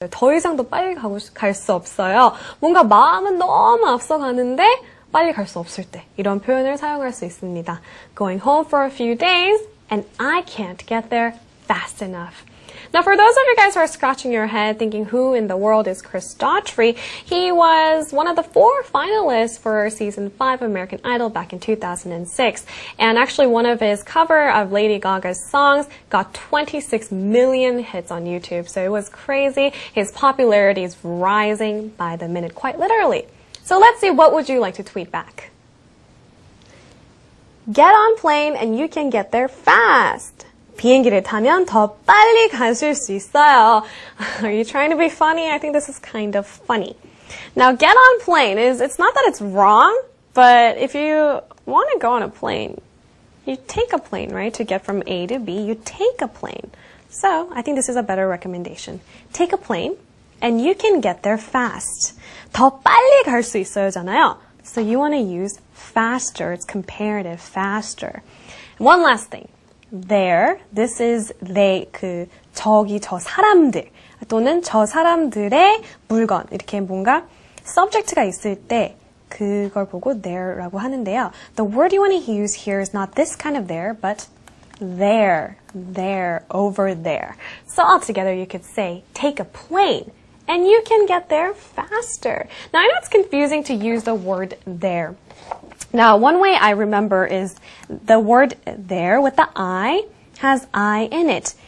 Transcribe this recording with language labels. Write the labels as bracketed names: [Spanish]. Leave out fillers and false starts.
[Korean] 더 이상도 빨리 갈 수 없어요. 뭔가 마음은 너무 앞서가는데 빨리 갈 수 없을 때 이런 표현을 사용할 수 있습니다. [English] Going home for a few days and I can't get there fast enough. Now, for those of you guys who are scratching your head thinking who in the world is Chris Daughtry, he was one of the 4 finalists for season 5 of American Idol back in 2006. And actually one of his cover of Lady Gaga's songs got 26 million hits on YouTube. So it was crazy. His popularity is rising by the minute, quite literally. So let's see, what would you like to tweet back? Get on plane and you can get there fast. [Korean] 비행기를 타면 더 빨리 가실 수 있어요. [English] Are you trying to be funny? I think this is kind of funny. Now, get on plane it's not that it's wrong, but if you want to go on a plane, you take a plane, right? To get from A to B, you take a plane. So, I think this is a better recommendation. Take a plane, and you can get there fast. [Korean] 더 빨리 갈 수 있어요잖아요. [English] So, you want to use faster. It's comparative, faster. One last thing. There, this is they, [Korean] 저기, 저 사람들 또는 저 사람들의 물건 이렇게 뭔가 subject가 있을 때 그걸 보고 there라고 하는데요. [English] The word you want to use here is not this kind of there, but there, over there. So altogether you could say, take a plane and you can get there faster. Now I know it's confusing to use the word there. Now, one way I remember is the word there with the I has I in it.